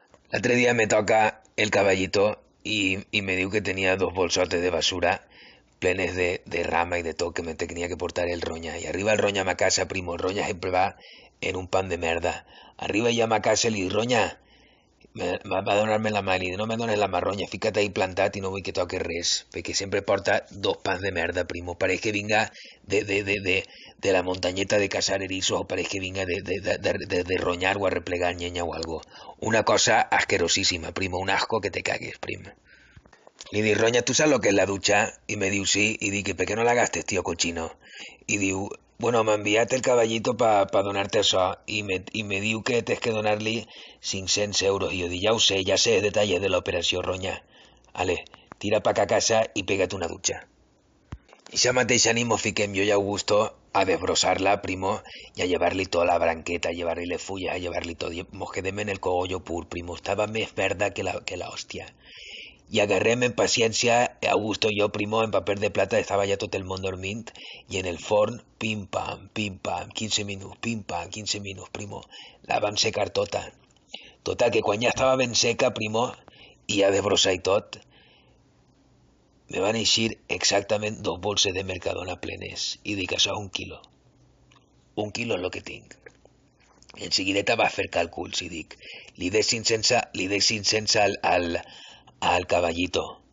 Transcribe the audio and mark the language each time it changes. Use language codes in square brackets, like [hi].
[ca] L'altre dia [es] me toca el caballito y [ca] me diu que tenia dos bolsotes [es] de basura plenes de rama y de todo que me tenía que portar el roña. Y [ca] arriba el roña a ma casa, [es] primo, el roña siempre va en un pan de merda. [ca] Arriba ya a ma casa li roña, va a donar-me la mà i no me dones la marronya, fica't ahí plantat i no vull que toques res, perquè sempre porta dos pans de merda, primo, pareix que vinga de la muntanyeta [es] de cazar erizos [ca] o pareix que vinga de ronyar o a replegar llenya o algo. [es] Una cosa asquerosísima, primo, un asco que te cagues, primo. Li dic, ronya, ¿tú sabes lo que es la ducha? Y me diu, sí, y dic, [ca] ¿per qué no la gastes, [es] tío cochino? [ca] Y diu, bueno, m'ha enviat el caballito pa donarte això i me diu que tens que donar-li 500 euros. I jo dic, ja sé detalles de l'operació, ronya. Ale, tira pa casa i pega't una dutxa. I esa mateixa nit mos fiquem jo i Augusto a desbrosar-la, primo, y a llevar-li tota la branqueta, a llevar-li les fulles, a llevar-li tot. I mos quedem en el cogollo pur, primo. Estava més verda que la hòstia. [es] Y agarréme en paciencia, Augusto y yo, primo, en papel de plata, estaba ya todo el mundo [ca] dormint, [es] y en el forn, pim pam, 15 minutos, pim pam, 15 minutos, primo, la vam secar tota. [ca] Total, que quan ja estava ben seca, primo, i ja desbrossar i tot, me van eixir exactament dos bolses de Mercadona plenes, i dic, això és un quilo. Un quilo és el que tinc. En seguideta va fer càlculs i dic, li dec 500 al caballito.